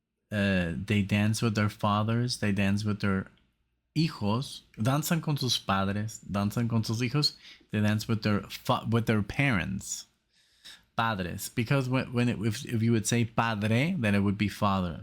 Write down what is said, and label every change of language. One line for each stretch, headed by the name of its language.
English: They dance with their fathers, they dance with their hijos.
Spanish: Danzan con sus padres, danzan con sus hijos.
English: They dance with their parents. Padres, because if you would say padre, then it would be father.